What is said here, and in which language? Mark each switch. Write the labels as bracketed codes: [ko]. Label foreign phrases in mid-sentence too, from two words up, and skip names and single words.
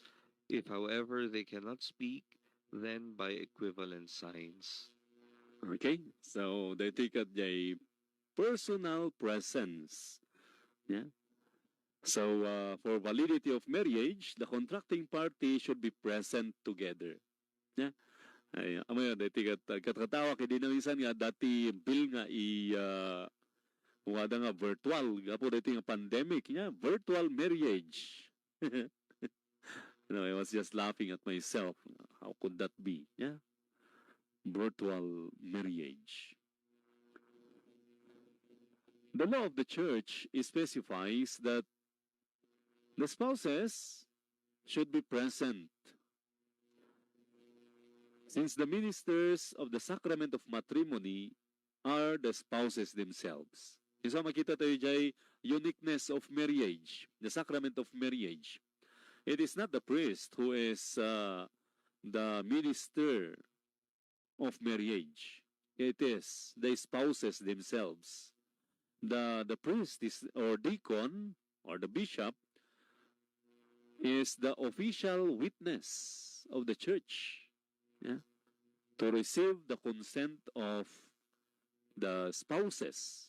[en] If, however, they cannot speak, then by equivalent signs. Okay? So they take a personal presence. Yeah? So for validity of marriage, the contracting party should be present together. Yeah? [ilo] Ay, amaya, dati katkatawa kay dinamisan nga dati bill nga wada nga virtual, gapo dati nga pandemic, yeah? [en] Virtual marriage. I was just laughing at myself. How could that be? Yeah? Virtual marriage. The law of the church specifies that the spouses should be present Since the ministers of the sacrament of matrimony are the spouses themselves. [ilo] So makita tayo dyan, [en] uniqueness of marriage, the sacrament of marriage. It is not the priest who is the minister of marriage. It is the spouses themselves. The priest is, or deacon or the bishop is the official witness of the church, yeah, to receive the consent of the spouses.